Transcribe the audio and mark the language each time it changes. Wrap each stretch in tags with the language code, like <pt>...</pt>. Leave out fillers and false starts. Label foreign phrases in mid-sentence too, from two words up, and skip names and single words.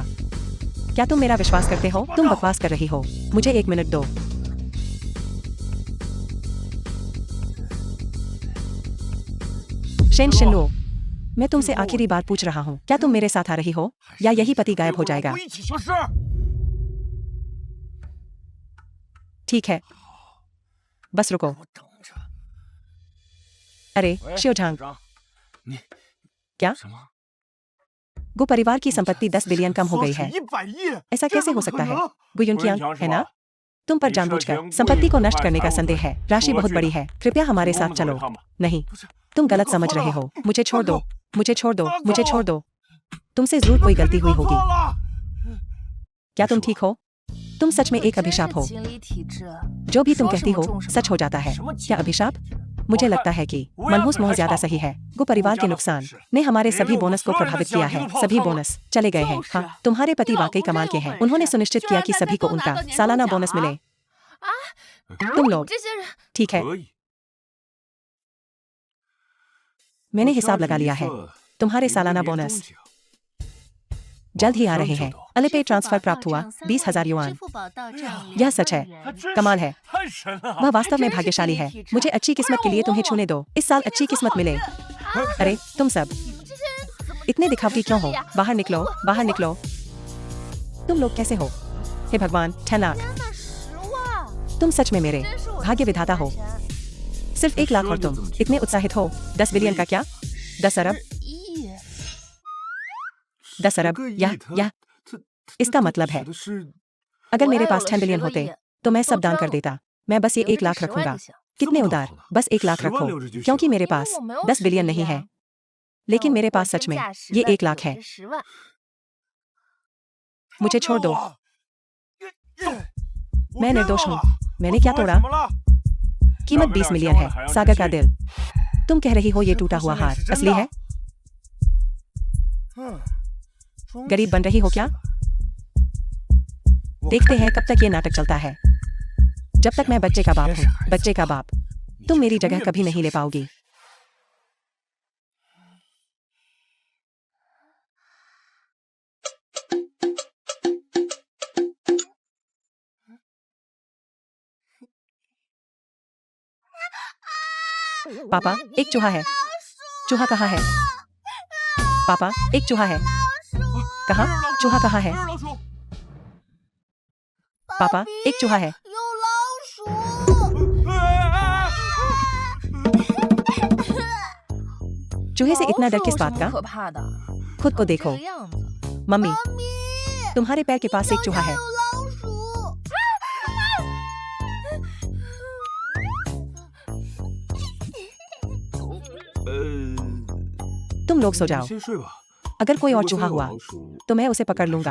<hi>क्या तुम मेरा विश्वास करते हो? तुम बकवास कर रही हो। मुझे 1 मिनट दो। शेन शिनलुओ, मैं तुमसे आखिरी बार पूछ रहा हूँ, क्या तुम मेरे साथ आ रही हो या यही पति गायब हो जाएगा?</hi> <zh>一起消失。</zh> <hi>ठीक है, बस रुको।</hi> <zh>我等着。</zh> <hi>अरे</hi> <zh>喂 शिवझांग, 长，你</zh> <hi>क्या?</hi> <zh>什么？</zh> <hi>गो परिवार की संपत्ति 10 बिलियन कम हो गई है।</hi> <zh>100亿，</zh> <hi>ऐसा कैसे हो सकता है? गुयुनकियांग, है ना?</hi> <zh>是吧？</zh> <hi>तुम पर जानबूझकर संपत्ति को नष्ट करने का संदेह है। राशि बहुत बड़ी है। कृपया हमारे साथ चलो। नहीं, तुम गलत समझ रहे हो। मुझे छोड़ दो, मुझे छोड़ दो, मुझे छोड़ दो। तुमसे जरूर कोई गलती हुई होगी। क्या तुम ठीक हो? तुम सच में एक अभिशाप हो।</hi> <zh>金离体质，</zh> <hi>जो भी तुम कहती हो सच हो जाता है। क्या अभिशाप? मुझे लगता है कि मनहूस मोह ज्यादा सही है। गो परिवार के नुकसान ने हमारे सभी बोनस को प्रभावित किया है। सभी बोनस चले गए हैं। हाँ, तुम्हारे पति वाकई कमाल के हैं। उन्होंने सुनिश्चित किया कि सभी को उनका सालाना बोनस मिले। तुम लोग</hi> <zh>这些人</zh> <hi>ठीक है,</hi> <zh>可以。</zh> <hi>मैंने हिसाब लगा लिया है। तुम्हारे सालाना बोनस जल्द ही आ रहे हैं। अलिपे ट्रांसफर प्राप्त हुआ 20,000 युआन।</hi> <zh>支付宝到账</zh> <hi>यह सच है।</hi> <zh>还真</zh> <hi>कमाल है।</hi> <zh>太神了！</zh> <hi>वह वास्तव में भाग्यशाली है। मुझे अच्छी किस्मत के लिए तुम्हें छूने दो। इस साल अच्छी किस्मत मिले। अरे तुम सब इतने दिखावटी क्यों हो? बाहर निकलो, बाहर निकलो। तुम लोग कैसे हो? हे भगवान, 10 लाख।</hi> <zh>10万，</zh> <hi>तुम सच में मेरे भाग्य विधाता हो। सिर्फ 1 लाख और तुम इतने उत्साहित हो। 10 बिलियन का क्या? 10 अरब?</hi> <zh>亿，</zh> <hi>10 अरब या इसका मतलब है</hi> <zh>指的是</zh> <hi>अगर मेरे</hi> <zh>我也</zh> <hi>पास</hi> <zh>有 10 了</zh> <hi>बिलियन</hi> <zh>10个</zh> <hi>होते</hi> <zh>亿</zh> <hi>तो मैं सब तो दान कर जाओ। देता। मैं बस ये 1 लाख</hi> <zh>10万</zh> <hi>रखूंगा।</hi> <zh>就行</zh> <hi>कितने</hi> <zh>这么</zh> <hi>उदार?</hi> <zh>好呢</zh> <hi>बस 1 लाख</hi> <zh>10万</zh> <hi>रखो,</hi> <zh>留着就行</zh> <hi>क्योंकि मेरे</hi> <zh>因为</zh> <hi>पास</hi> <zh>我没有</zh> <hi>10 बिलियन 10 नहीं</hi> <zh>亿</zh> <hi>है।</hi> <zh>啊</zh> <hi>लेकिन</hi> <zh>但</zh> <hi>मेरे</hi> <zh>我</zh> <hi>पास</hi> <zh>真</zh> <hi>सच में</hi> <zh>价实</zh> <hi>ये</hi> <zh>的</zh> <hi>1 लाख है।</hi> <zh>有这10万，</zh> <hi>मुझे छोड़ दो।</hi> <zh>我</zh> <hi>मैं</hi> <zh>冤</zh> <hi>निर्दोष</hi> <zh>枉</zh> <hi>हूँ।</hi> <zh>了</zh> <hi>मैंने</hi> <zh>我</zh> <hi>क्या</hi> <zh>做</zh> <hi>तोड़ा?</hi> <zh>什么了？</zh> <hi>कीमत 20 मिलियन है। सागर का दिल। तुम कह रही हो ये टूटा हुआ हार असली है?</hi> <zh>嗯，装</zh> <hi>गरीब बन रही हो क्या?</hi> <zh>我</zh> <hi>देखते</hi> <zh>看</zh> <hi>हैं कब तक ये नाटक चलता है। जब तक मैं बच्चे का बाप हूँ, बच्चे का बाप,</hi> <zh>你</zh> <hi>तुम</hi> <zh>是</zh> <hi>मेरी</hi> <zh>永</zh> <hi>जगह</hi> <zh>远</zh> <hi>कभी</hi> <zh>不</zh> <hi>नहीं ले</hi> <zh>相信</zh> <hi>पाओगी। पापा, एक चूहा है। चूहा कहाँ है? पापा, एक चूहा है। कहाँ? चूहा कहाँ है?</hi> <zh>不是老鼠，</zh> <hi>पापा, एक चूहा है।</hi> <zh>有老鼠，</zh> <hi>चूहे से इतना डर</hi> <zh>老鼠</zh> <hi>किस</hi> <zh>有</zh> <hi>बात</hi> <zh>什么</zh> <hi>का?</hi> <zh>可怕的？</zh> <hi>खुद को</hi> <zh>这</zh> <hi>देखो।</hi> <zh>个样子，</zh> <hi>मम्मी,</hi> <zh>妈咪，</zh> <hi>तुम्हारे पैर के पास एक चूहा है।</hi> <zh>有老鼠，</zh> <hi>तुम लोग सो</hi> <zh>你</zh> <hi>जाओ।</hi> <zh>先睡吧。</zh> <hi>अगर कोई</hi> <zh>如</zh> <hi>और</hi> <zh>果</zh> <hi>चूहा</hi> <zh>说有</zh> <hi>हुआ</hi> <zh>老鼠</zh> <hi>तो मैं उसे पकड़ लूंगा।</hi>